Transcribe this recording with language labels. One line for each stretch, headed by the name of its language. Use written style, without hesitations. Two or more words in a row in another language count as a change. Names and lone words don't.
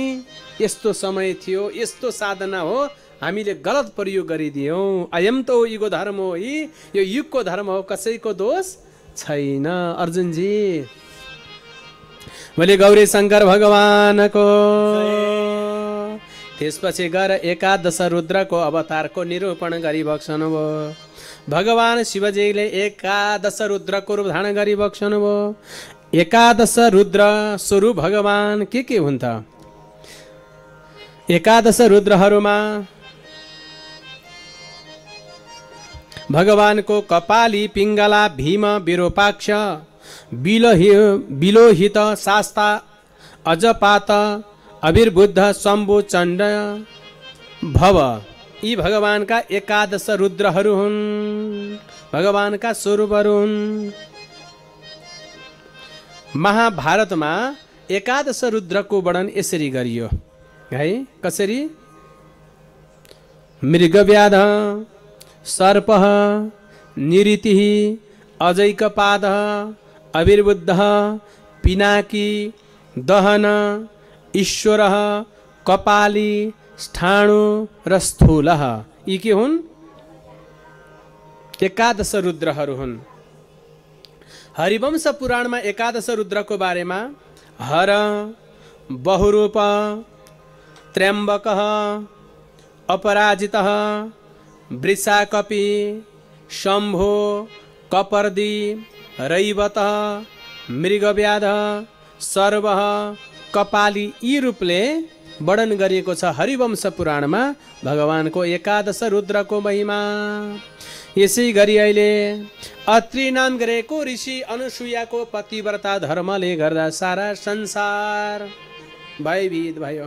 Nepali: यस्तो समय थियो, यस्तो साधना हो, हामीले गलत प्रयोग गरिदियौँ।
Sanskrit: अयम त युगो धर्म
Nepali: हो, यो युगको धर्म हो, कसैको दोष छैन। अर्जुनजी बोले गौरी शङ्कर भगवानको। त्यसपछि गएर एकादश रुद्रको अवतारको निरूपण गरिबक्सनुभयो। भगवान शिवजीले एकादश रुद्रको रूप धारण गरिबक्सनुभयो। एकादश रुद्र स्वरूप भगवान के हुन् त? एकादश रुद्रहरूमा भगवानको कपाली, पिङ्गला, भीम, विरूपाक्ष, बिलोहित, शास्ता, अजपात, अविर्बुद्ध, शम्भु, चण्ड, भव, यी भगवानका एकादश रुद्रहरू हुन्, भगवानका स्वरूपहरू हुन्। महाभारतमा एकादश रुद्रको वर्णन यसरी गरियो है, कसरी? मृगव्याध, सर्पः, निरितिः, अजैकपादः, अविर्बुद्ध, पिनाकी, दहन, ईश्वरः, कपाली, स्थाणु र स्थूलः, यी के हुन्? एकादश रुद्रहरू हुन्। हरिवंश पुराणमा एकादश रुद्रको बारेमा हर, बहुरूप, त्र्यम्बकः, अपराजितः, वृषाकपि, शम्भो, कपर्दी, रैवतः, मृगव्याध, सर्वः, कपाली, यी रूपले वर्णन गरिएको छ हरिवंश पुराणमा भगवानको एकादश रुद्रको महिमा। यसै गरी अहिले अत्रि नाम गरेको ऋषि अनुसुयाको पतिव्रता धर्मले गर्दा सारा संसार भयभीत भयो।